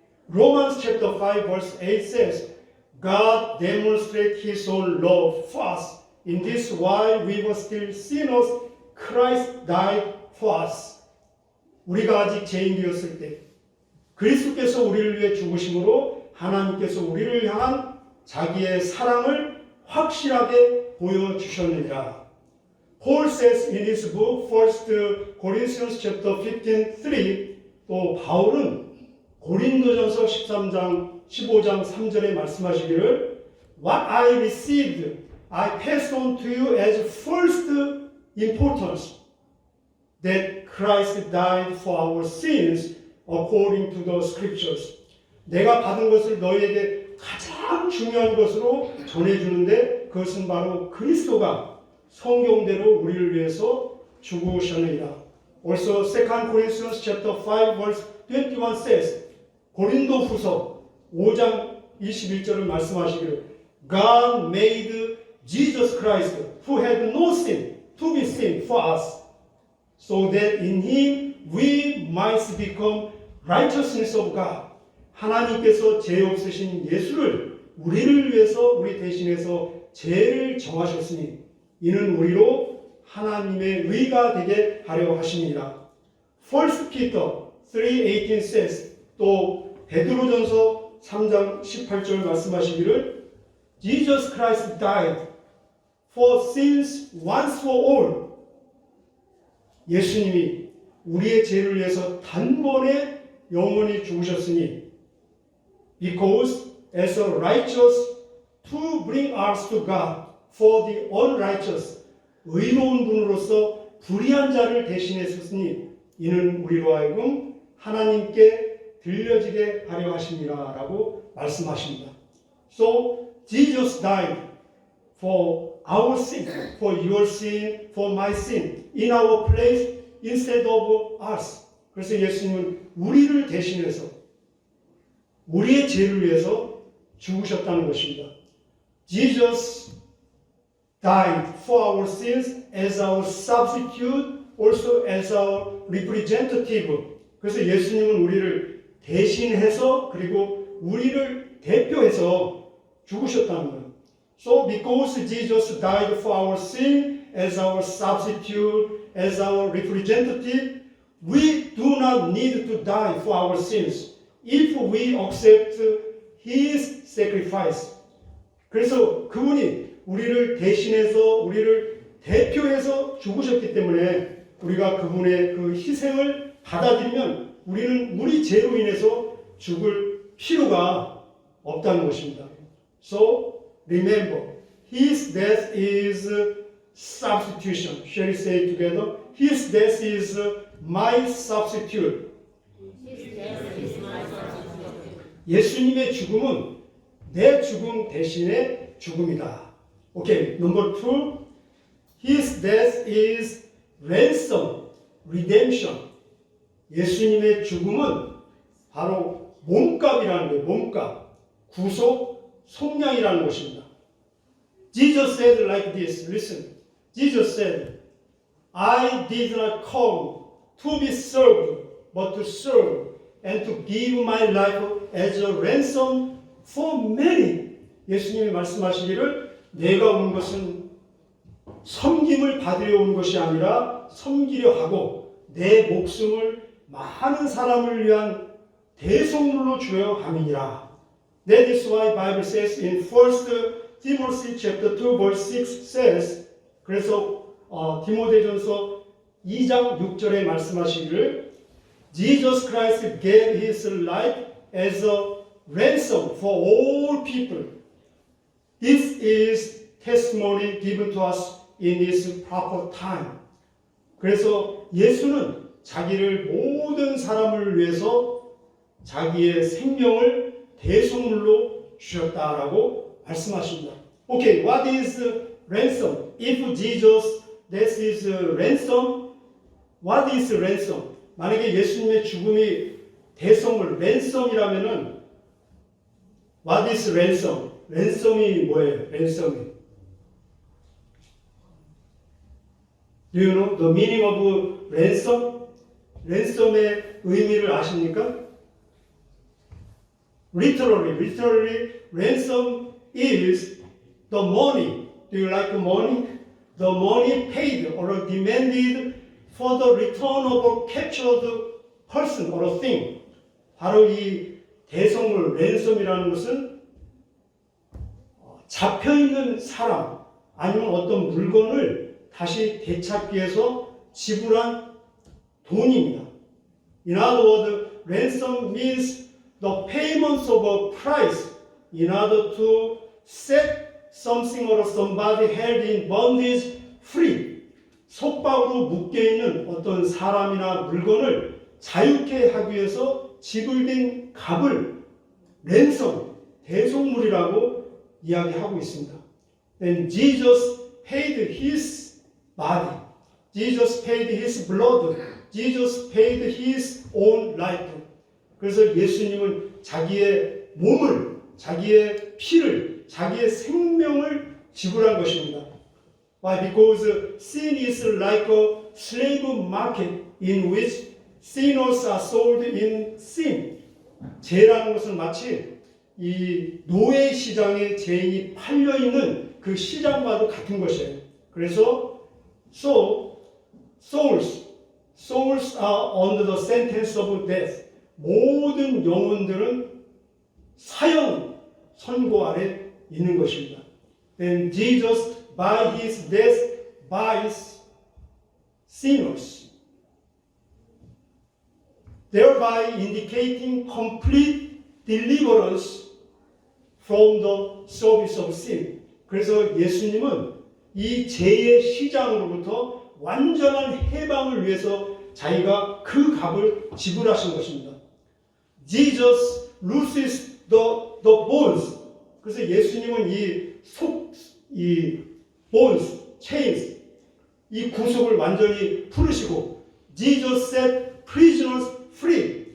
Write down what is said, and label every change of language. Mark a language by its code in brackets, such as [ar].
[en] Romans chapter 5 verse 8 says, God demonstrated his own love for us. In this while we were still sinners, Christ died for us. [ko] 우리가 아직 죄인되었을 때 그리스도께서 우리를 위해 죽으심으로 하나님께서 우리를 향한 자기의 사랑을 확실하게 보여주셨느니라. [en] Paul says in his book 1 Corinthians chapter 15:3 [ko] 또 바울은 고린도전서 15장 3절에 말씀하시기를 [en] What I received I passed on to you as first importance that Christ died for our sins according to the scriptures. [ko] 내가 받은 것을 너희에게 가장 중요한 것으로 전해주는데 그것은 바로 그리스도가 성경대로 우리를 위해서 죽으셨느니라. [en] Also 2 Corinthians chapter 5 verse 21 says [ko] 고린도후서 5장 21절을 말씀하시기를 [en] God made Jesus Christ who had no sin to be sin for us so that in him we might become righteousness of God. [ko] 하나님께서 죄 없으신 예수를 우리를 위해서 우리 대신해서 죄를 정하셨으니 이는 우리로 하나님의 의가 되게 하려 하심이니라. [en] 1 Peter 3:18 says [ko] 또 베드로전서 3장 18절 말씀하시기를 [en] Jesus Christ died for sins once for all. [ko] 예수님이 우리의 죄를 위해서 단번에 영원히 죽으셨으니 [en] because as a righteous to bring us to God for the unrighteous [ko] 의로운 분으로서 불의한 자를 대신했으니 이는 우리로 하여금 하나님께 들려지게 하려 하심이라 라고 말씀하십니다. [en] So Jesus died for our sin, for your sin, for my sin, in our place instead of us. [ko] 그래서 예수님은 우리를 대신해서 우리의 죄를 위해서 죽으셨다는 것입니다. [en] Jesus died for our sins as our substitute, also as our representative. [ko] 그래서 예수님은 우리를 대신해서 그리고 우리를 대표해서 죽으셨다는 거예요. [en] So because Jesus died for our sin as our substitute, as our representative, we do not need to die for our sins if we accept His sacrifice. [ko] 그래서 그분이 우리를 대신해서 우리를 대표해서 죽으셨기 때문에 우리가 그분의 그 희생을 받아들이면 우리는 우리 죄로 인해서 죽을 필요가 없다는 것입니다. [en] So remember, His death is substitution. Shall we say it together? His death is my substitute. [ko] 예수님의 죽음은 내 죽음 대신에 죽음이다. [en] 오케이, number 2. His death is ransom, redemption. [ko] 예수님의 죽음은 바로 몸값이라는 거예요. 몸값, 구속, 속량이라는 것입니다. [en] Jesus said like this. Listen. Jesus said, I did not come to be served, but to serve and to give my life as a ransom for many. [ko] 예수님이 말씀하시기를 내가 온 것은 섬김을 받으려 온 것이 아니라 섬기려 하고 내 목숨을 많은 사람을 위한 대속물로 주려 함이니라. [en] That is why Bible says in 1 Timothy chapter 2 verse 6 says, [ko] 그래서 디모데전서 2장 6절에 말씀하시기를 [en] Jesus Christ gave his life as a ransom for all people. This is testimony given to us in its proper time. [ko] 그래서 예수는 자기를 모든 사람을 위해서 자기의 생명을 대속물로 주셨다라고 말씀하십니다. [en] Okay, what is ransom? If Jesus, this is ransom, what is ransom? [ko] 만약에 예수님의 죽음이 대속물, 랜섬이라면은 [en] what is ransom? [ko] 랜섬이 뭐예요? 랜섬이. [en] Do you know the meaning of ransom? [ko] 랜섬의 의미를 아십니까? [en] Literally, ransom is the money. Do you like money? The money paid or demanded for the return of a captured person or a thing. [ko] 바로 이 대속물, 랜섬이라는 것은 잡혀있는 사람 아니면 어떤 물건을 다시 되찾기 위해서 지불한 돈입니다. [en] In other words, ransom means the payments of a price in order to set something or somebody held in bondage free. [ko] 속박으로 묶여있는 어떤 사람이나 물건을 자유케 하기 위해서 지불된 값을 랜섬, 대속물이라고 이야기하고 있습니다. [en] Then Jesus paid his body. Jesus paid his blood. Jesus paid his own life. [ko] 그래서 예수님은 자기의 몸을, 자기의 피를, 자기의 생명을 지불한 것입니다. [en] Why? Because sin is like a slave market in which sinners are sold in sin. [ko] 죄라는 것은 마치 이 노예 시장에 죄인이 팔려 있는 그 시장과도 같은 것이에요. [en] 그래서 souls are under the sentence of death. [ko] 모든 영혼들은 사형 선고 아래 있는 것입니다. [en] Then Jesus by his death buys sinners, thereby indicating complete deliverance from the service of sin. [ko] 그래서 예수님은 이 죄의 시장으로부터 완전한 해방을 위해서 자기가 그 값을 지불하신 것입니다. [en] Jesus looses the bonds. [ko] 그래서 예수님은 이 [en] bonds, chains, [ko] 이 구속을 완전히 풀으시고 [en] Jesus set prisoners free.